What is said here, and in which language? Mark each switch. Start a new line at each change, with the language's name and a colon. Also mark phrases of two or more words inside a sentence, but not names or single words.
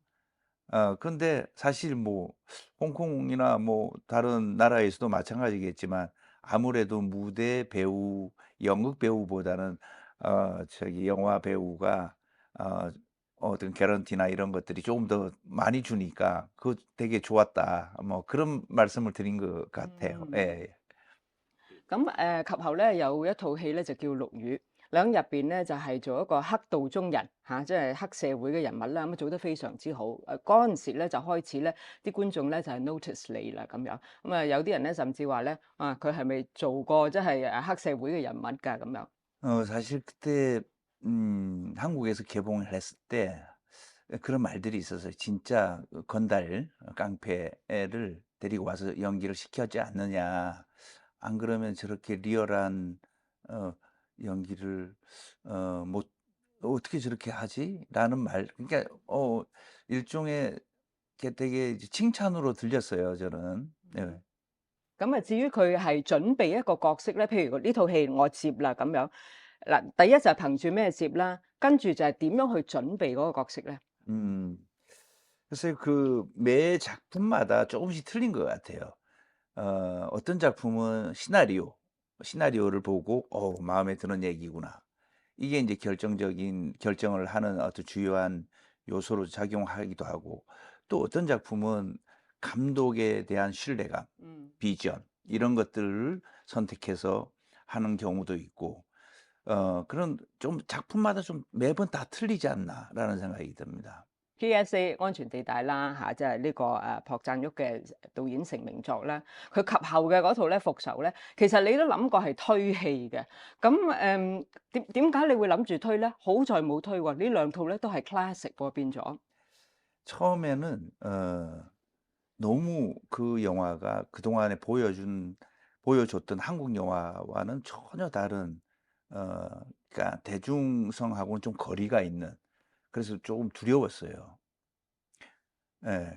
Korean: 근데 사실 뭐 홍콩이나 뭐 다른 나라에서도 마찬가지겠지만, 아무래도 무대 배우, 연극 배우보다는 저기 영화 배우가 어 어떤 개런티나 이런 것들이 조금 더 많이 주니까 그거 되게 좋았다. 뭐 그런 말씀을 드린 것 같아요. 嗯。 예.
Cantonese: 咁及後咧有一套戲咧就叫《陸羽》，你喺入邊咧就係做一個黑道中人嚇，即係黑社會嘅人物啦，咁做得非常之好。嗰陣時咧就開始咧啲觀眾咧就係 notice 你啦咁樣，咁啊有啲人咧甚至話咧佢係咪做過即係黑社會嘅人物㗎咁樣？
Korean: 사실 그때 한국에서 개봉을 했을 때 그런 말들이 있었어요. "진짜 건달 깡패를 데리고 와서 연기를 시켰지 않느냐. 안 그러면 저렇게 리얼한 어 연기를 못 어떻게 저렇게 하지?"라는 말, 그러니까 일종의 게 되게 이제 칭찬으로 들렸어요, 저는. 네.
Cantonese: 咁啊，至於佢係準備一個角色咧，譬如呢套戲我接啦咁樣，嗱，第一就係憑住咩接啦，跟住就係點樣去準備嗰個角色咧？
Korean: 음. 글쎄요. 그 매 작품마다 조금씩 틀린 것 같아요. 어떤 작품은 시나리오를 보고 '마음에 드는 얘기구나.' 이게 이제 결정적인 결정을 하는 어떤 주요한 요소로 작용하기도 하고, 또 어떤 작품은 감독에 대한 신뢰감, 음. 비전 이런 것들을 선택해서 하는 경우도 있고, 그런 좀 '작품마다 좀 매번 다 틀리지 않나.'라는 생각이 듭니다.
Cantonese: G.S.A. 安全地帶啦嚇，即係呢個朴贊郁嘅導演成名作啦。佢及後嘅嗰套咧《復仇》咧，其實你都諗過係推戲嘅。咁點解你會諗住推咧？好在冇推喎，呢兩套咧都係 classic 喎變咗。
Korean: 처음에는 너무 그 영화가 그동안에 보여줬던 한국 영화와는 전혀 다른, 그러니까 대중성하고는 좀 거리가 있는, 그래서 조금 두려웠어요. 예.